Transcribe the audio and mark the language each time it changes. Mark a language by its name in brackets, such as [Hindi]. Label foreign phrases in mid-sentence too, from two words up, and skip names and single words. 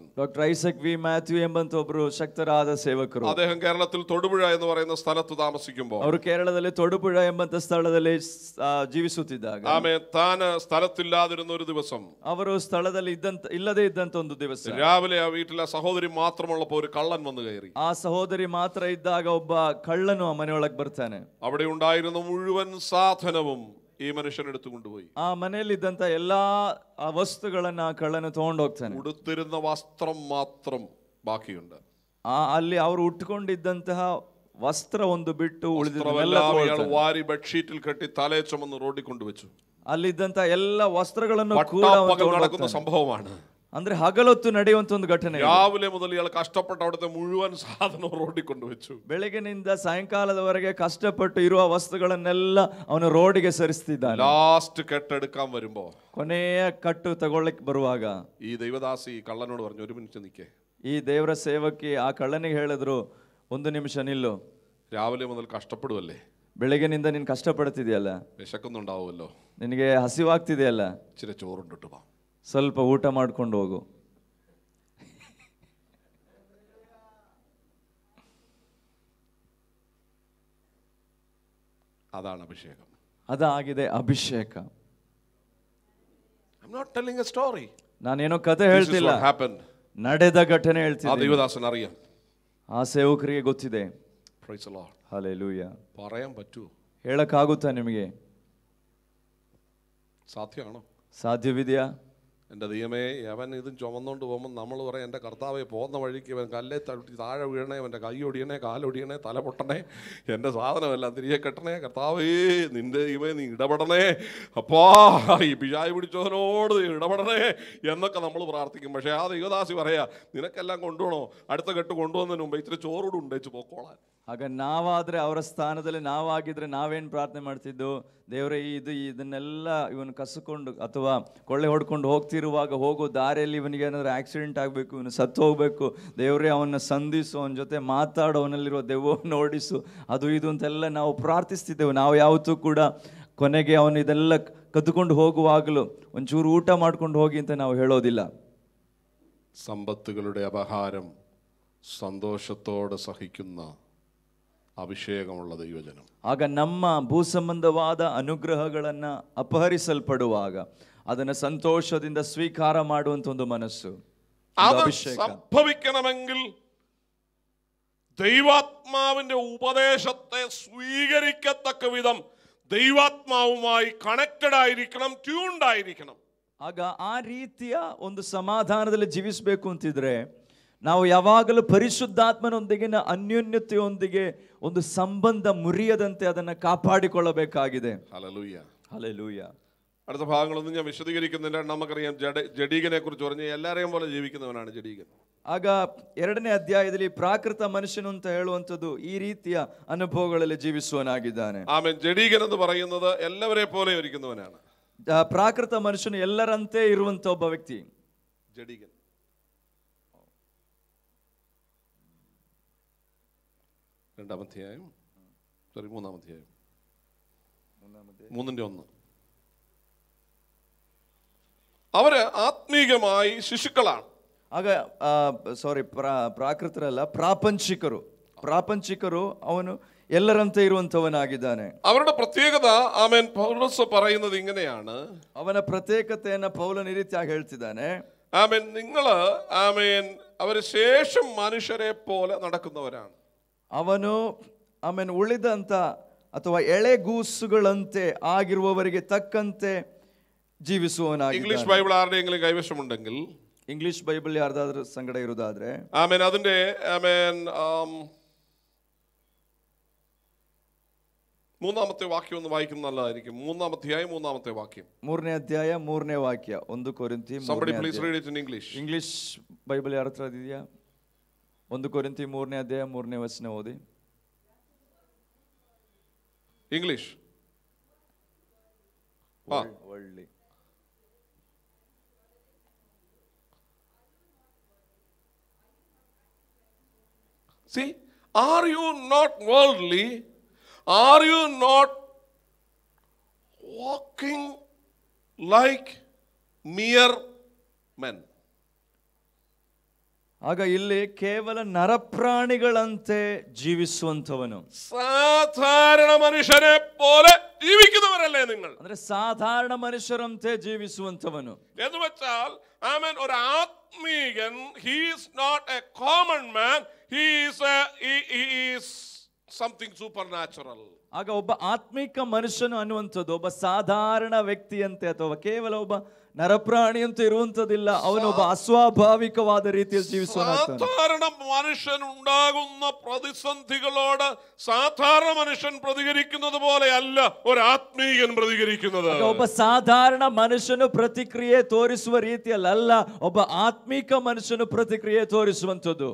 [Kannada] ಡಾಕ್ಟರ್ ಐಸಕ್ ವಿ ಮ್ಯಾಥ್ಯೂ ಎಂಬಂತ ಒಬ್ಬರು ಶಕ್ತರಾದ ಸೇವಕರು. [Malayalam] അദ്ദേഹം കേരളത്തിൽ തൊടുപുഴ എന്ന് പറയുന്ന സ്ഥലത്ത് താമസിക്കുമ്പോൾ, [Kannada] ಅವರು ಕೇರಳದಲ್ಲಿ ತೊಡುಪುಳ ಎಂಬಂತ ಸ್ಥಳದಲ್ಲಿ ಜೀವಿಸುತ್ತಿದ್ದಾಗ, [Malayalam] താൻ സ്ഥലത്തില്ലാതിരുന്ന ഒരു ദിവസം, [Kannada] ಅವರು ಸ್ಥಳದಲ್ಲಿ ಇಲ್ಲದೆ ಇದ್ದಂತ ಒಂದು ದಿವಸ, [Malayalam] രാവിലെ ആ വീട്ടിലെ സഹോദരി മാത്രമുള്ളപ്പോൾ ഒരു കള്ളൻ വന്നു കയറി. [Kannada] ಆ ಸಹೋದರಿ ಮಾತ್ರ ಇದ್ದಾಗ ಒಬ್ಬ ಕಳ್ಳನು ಆ ಮನೆಯೊಳಗೆ ಬರ್ತಾನೆ. [Malayalam] അവിടെ ഉണ്ടായിരുന്ന മുഴുവൻ സാധനവും ഈ മനുഷ്യൻ എടുത്തു കൊണ്ടുപോയി. [Kannada] ಆ ಮನೆಯಲ್ಲಿದ್ದಂತ ಎಲ್ಲಾ ಆ ವಸ್ತುಗಳನ್ನ ಆ ಕಳ್ಳನು ತಗೊಂಡು ಹೋಗ್ತಾನೆ. [Malayalam] ഉടുത്തിരുന്ന വസ്ത്രം മാത്രം ബാക്കിയുണ്ട്. [Kannada] ಅಲ್ಲಿ ಅವರು ಉಟ್ಕೊಂಡಿದ್ದಂತಹ ವಸ್ತ್ರ ಒಂದು ಬಿಟ್ಟು [Malayalam] വാരി ബെഡ്ഷീറ്റിൽ കെട്ടി തലയെ ചുമന്ന് റോഡിൽ കൊണ്ടുവച്ചു. [Kannada] ಅಲ್ಲಿದ್ದಂತ ಎಲ್ಲ ವಸ್ತ್ರಗಳನ್ನು [Malayalam] നടക്കുന്ന സംഭവമാണ്. [Kannada] ಅಂದ್ರೆ ಹಗಲೊತ್ತು ನಡೆಯುವಂತ ಒಂದು ಘಟನೆ. [Malayalam] രാവിലെ മുതൽ ഇയാൾ കഷ്ടപ്പെട്ട് അവിടുത്തെ മുഴുവൻ സാധനം റോഡിൽ കൊണ്ടുവച്ചു. [Kannada] ಬೆಳಗಿನಿಂದ ಸಾಯಂಕಾಲದವರೆಗೆ ಕಷ್ಟಪಟ್ಟು ಇರುವ ವಸ್ತುಗಳನ್ನೆಲ್ಲ ಅವನು ರೋಡಿಗೆ ಸರಿಸ್ತಿದ್ದಾನೆ. [Malayalam] ലാസ്റ്റ് കെട്ടെടുക്കാൻ വരുമ്പോ, [Kannada] ಕೊನೆಯ ಕಟ್ಟು ತಗೊಳ್ಳಿಕ್ಕೆ ಬರುವಾಗ [Malayalam] ഈ ദൈവദാസി കള്ളനോട് പറഞ്ഞു, ഒരു മിനിറ്റ് നിൽക്കേ. [Kannada] ಈ ದೇವರ ಸೇವಕಿ ಆ ಕಳ್ಳನಿಗೆ ಹೇಳಿದ್ರು, ಒಂದು ನಿಮಿಷ ನಿಲ್ಲು. [Malayalam] രാവിലെ മുതൽ കഷ്ടപ്പെടുവല്ലേ, [Kannada] ಬೆಳಗಿನಿಂದ ನೀನು ಕಷ್ಟಪಡ್ತಿದೆಯಲ್ಲ, [Malayalam] വിശക്കുന്നുണ്ടാവുമല്ലോ, [Kannada] ನಿನಗೆ ಹಸಿವಾಗ್ತಿದೆಯಲ್ಲ, [Malayalam] ഇച്ചിരി ചോറുണ്ടിട്ട് ಬಾ, [Kannada] ಸ್ವಲ್ಪ ಊಟ ಮಾಡ್ಕೊಂಡು ಹೋಗು. [Malayalam] അതാണ് അഭിഷേകം. [Kannada] ಅದಾಗಿದೆ ಅಭಿಷೇಕ. [English] I'm not telling a story. [Kannada] ನಾನೇನೋ ಕಥೆ ಹೇಳ್ತಿಲ್ಲ, ನಡೆದ ಘಟನೆ ಹೇಳ್ತೀನಿ. [Malayalam] ആ ദൈവദാസൻ അറിയാം, [Kannada] ಆ ಸೇವಕರಿಗೆ ಗೊತ್ತಿದೆ. [English] Praise the Lord. Hallelujah. [Malayalam] പറയാൻ പറ്റുമോ? [Kannada] ಹೇಳಕ್ಕಾಗುತ್ತಾ ನಿಮಗೆ? [Malayalam] സാധ്യമാണോ? [Kannada] സാധ്യವಿದೆಯಾ? [Malayalam] എൻ്റെ ദൈവമേ, അവൻ ഇതും ചുമന്നുകൊണ്ട് പോകുമ്പോൾ നമ്മൾ പറയാം, എൻ്റെ കർത്താവെ പോകുന്ന വഴിക്ക് അവൻ കല്ലേ തട്ടി താഴെ വീഴണേ, അവൻ്റെ കൈ ഒടിയണേ, കാലൊടിയണേ, തല പൊട്ടണേ, എൻ്റെ സാധനമെല്ലാം തിരികെ കെട്ടണേ, കർത്താവേ നിൻ്റെ ദൈവമേ നീ ഇടപെടണേ, അപ്പാ ഈ പിശാച് പിടിച്ചവനോട് ഇടപെടണേ എന്നൊക്കെ നമ്മൾ പ്രാർത്ഥിക്കും. പക്ഷേ ആ ദൈവദാസി പറയാ, നിനക്കെല്ലാം കൊണ്ടുപോകണോ, അടുത്ത കെട്ട് കൊണ്ടുവന്നതിന് മുമ്പ് ഇത്തിരി ചോറൂട് ഉണ്ടേച്ച് പൊക്കോളാൻ. [Kannada] ಆಗ ನಾವಾದ್ರೆ ಅವರ ಸ್ಥಾನದಲ್ಲಿ ನಾವಾಗಿದ್ರೆ ನಾವೇನು ಪ್ರಾರ್ಥನೆ ಮಾಡ್ತಿದ್ದು, ದೇವರೇ ಇದನ್ನೆಲ್ಲ ಇವನು ಕಸ್ಕೊಂಡು ಅಥವಾ ಕೊಳ್ಳೆ ಹೊಡ್ಕೊಂಡು ಹೋಗ್ತಿರುವಾಗ ಹೋಗೋ ದಾರಿಯಲ್ಲಿ ಇವನಿಗೆ ಏನಾದರೂ ಆಕ್ಸಿಡೆಂಟ್ ಆಗಬೇಕು, ಇವನು ಸತ್ತು ಹೋಗಬೇಕು, ದೇವರೇ ಅವನ್ನ ಸಂಧಿಸು, ಅವನ ಜೊತೆ ಮಾತಾಡು, ಅವನಲ್ಲಿರುವ ದೆವ್ವವನ್ನು ಓಡಿಸು, ಅದು ಇದು ಅಂತೆಲ್ಲ ನಾವು ಪ್ರಾರ್ಥಿಸ್ತಿದ್ದೆವು. ನಾವು ಯಾವತ್ತೂ ಕೂಡ ಕೊನೆಗೆ ಅವನು ಇದೆಲ್ಲ ಕದ್ದುಕೊಂಡು ಹೋಗುವಾಗಲೂ ಒಂಚೂರು ಊಟ ಮಾಡ್ಕೊಂಡು ಹೋಗಿ ಅಂತ ನಾವು ಹೇಳೋದಿಲ್ಲ. [Malayalam] സമ്പത്തുകളുടെ അപഹാരം സന്തോഷത്തോടെ സഹിക്കുന്ന ಅಭಿಷೇಕമുള്ള ದೈವಜനം. [Kannada] ಆಗ ನಮ್ಮ ಭೂ ಸಂಬಂಧವಾದ ಅನುಗ್ರಹಗಳನ್ನ ಅಪಹರಿಸಲ್ಪಡುವಾಗ ಅದನ್ನ ಸಂತೋಷದಿಂದ ಸ್ವೀಕಾರ ಮಾಡುವಂತ ಒಂದು ಮನಸ್ಸು. [Malayalam] സംഭവിക്കണമെങ്കിൽ ദൈവാത്മാവിന്റെ ഉപദേശത്തെ സ്വീകരിക്കത്തക്ക വിധം ദൈവാത്മാവുമായി കണക്റ്റഡ് ആയിരിക്കണം, ട്യൂൺഡ് ആയിരിക്കണം. [Kannada] ಆಗ ಆ ರೀತಿಯ ಒಂದು ಸಮಾಧಾನದಲ್ಲಿ ಜೀವಿಸಬೇಕು ಅಂತಿದ್ರೆ ನಾವು ಯಾವಾಗಲೂ ಪರಿಶುದ್ಧಾತ್ಮನೊಂದಿಗಿನ ಅನ್ಯೋನ್ಯತೆಯೊಂದಿಗೆ ಒಂದು ಸಂಬಂಧ ಮುರಿಯದಂತೆ ಅದನ್ನು ಕಾಪಾಡಿಕೊಳ್ಳಬೇಕಾಗಿದೆ. [Malayalam] ഹല്ലേലൂയ, ഹല്ലേലൂയ. അടുത്ത ഭാഗങ്ങളൊന്നും ഞാൻ വിശദീകരിക്കുന്നില്ല. നമുക്കറിയാം, ജഡീകനെ കുറിച്ച് പറഞ്ഞ് എല്ലാരെയും പോലെ ജീവിക്കുന്നവനാണ് ജഡീകൻ. [Kannada] ಆಗ 2ನೇ ಅಧ್ಯಾಯದಲ್ಲಿ ಪ್ರಾಕೃತ ಮನುಷ್ಯನು ಅಂತ ಹೇಳುವಂಥದ್ದು ಈ ರೀತಿಯ ಅನುಭವಗಳಲ್ಲಿ ಜೀವಿಸುವನಾಗಿದ್ದಾನೆ. [Malayalam] ആമേൻ. ജഡീകൻ എന്ന് പറയുന്നത് എല്ലാവരെ പോലെ ഇരിക്കുന്നവനാണ്. [Kannada] ಪ್ರಾಕೃತ ಮನುಷ್ಯನು ಎಲ್ಲರಂತೆ ಇರುವಂತ ಒಬ್ಬ ವ್ಯಕ್ತಿ [Malayalam] ജഡീകൻ. മൂന്നാം അധ്യായം 3:1. അവര് ആത്മീകമായി ശിശുക്കളാണ്. [Kannada] ಆಗ ಪ್ರಾಕೃತರಲ್ಲ, ಪ್ರಾಪಂಚಿಕರು ಅವನು ಎಲ್ಲರಂತೆ ಇರುವಂತವನಾಗಿದ್ದಾನೆ. [Malayalam] അവരുടെ പ്രത്യേകത ആമേൻ പൗലോസ് പറയുന്നത് ഇങ്ങനെയാണ്. [Kannada] ಅವನ ಪ್ರತ್ಯೇಕತೆಯನ್ನು ಪೌಲನು ಈ ರೀತಿಯಾಗಿ ಹೇಳ್ತಿದ್ದಾನೆ. [Malayalam] ആമേൻ, നിങ്ങള് ആമേൻ അവര് ശേഷം മനുഷ്യരെ പോലെ നടക്കുന്നവരാണ്. [Kannada] ಅವನು ಆಮೇಲೆ ಉಳಿದಂತ ಅಥವಾ ಎಳೆಗೂಸುಗಳಂತೆ ಆಗಿರುವವರಿಗೆ ತಕ್ಕಂತೆ ಜೀವಿಸುವವನಾಗಿ. [Malayalam] ഇംഗ്ലീഷ് ബൈബിൾ ആരുടെയെങ്കിലും കൈവശമുണ്ടെങ്കിൽ, [Kannada] ಇಂಗ್ಲಿಷ್ ಬೈಬಲ್ ಯಾರ್ದಾದ್ರೂ ಸಂಗಡ ಇರುವುದಾದ್ರೆ [Malayalam] ആമേൻ അതിന്റെ ആമേൻ 3ാമത്തെ വാക്യം ഒന്ന് വായിക്കുന്നത് നല്ലതായിരിക്കും. 3ാം അധ്യായം 3ാമത്തെ വാക്യം. [Kannada] 3ನೇ ಅಧ್ಯಾಯ 3ನೇ ವಾಕ್ಯ. 1 ಕೊರಿಂಥಿ. [English] Somebody please read it in English. [Kannada] ಇಂಗ್ಲಿಷ್ ಬೈಬಲ್ ಯಾರ ಹತ್ರ ಇದೆಯಾ? 1 ಕೊರಿಂಥಿ 3ನೇ ಅಧ್ಯಾಯ 3ನೇ ವಚನ ಓದಿ. [English] English. [Kannada] ಒಳ್ಳೆ. [English] See, are you not worldly? Are you not walking like mere men? [Kannada] ಆಗ ಇಲ್ಲಿ ಕೇವಲ ನರಪ್ರಾಣಿಗಳಂತೆ ಜೀವಿಸುವಂತವನು, [Malayalam] സാധാരണ മനുഷ്യരെ പോലെ ജീവിക്കുന്നവരല്ലേ നിങ്ങൾ? [Kannada] ಅಂದ್ರೆ സാധാരണ മനുഷ്യರಂತೆ ಜೀವಿಸುವಂತವನು [Malayalam] എന്ന് വെച്ചാൽ ആമേൻ ഒരു ആത്മീകൻ, [English] he is not a common man, he is something supernatural. [Kannada] ಆಗ ಒಬ್ಬ ಆತ್ಮಿಕ ಮನುಷ್ಯನು ಅನ್ನುವಂಥದ್ದು ಒಬ್ಬ ಸಾಧಾರಣ ವ್ಯಕ್ತಿಯಂತೆ ಅಥವಾ ಕೇವಲ ಒಬ್ಬ ನರಪ್ರಾಣಿ ಅಂತ ಇರುವಂತದಿಲ್ಲ, ಅವನೊಬ್ಬ ಅಸ್ವಾಭಾವಿಕವಾದ ರೀತಿಯಲ್ಲಿ ಜೀವಿಸುವನಾಗ್ತಾನೆ. [Malayalam] സാധാരണ മനുഷ്യൻ ഉണ്ടാകുന്ന പ്രതിസന്ധികളോട് സാധാരണ മനുഷ്യൻ പ്രതികരിക്കുന്നത് പോലെയല്ല ഒരു ആത്മീയൻ പ്രതികരിക്കുന്നത്. [Kannada] ಒಬ್ಬ ಸಾಧಾರಣ ಮನುಷ್ಯನು ಪ್ರತಿಕ್ರಿಯೆ ತೋರಿಸುವ ರೀತಿಯಲ್ಲ, ಒಬ್ಬ ಆತ್ಮಿಕ ಮನುಷ್ಯನು ಪ್ರತಿಕ್ರಿಯೆ ತೋರಿಸುವಂತದ್ದು.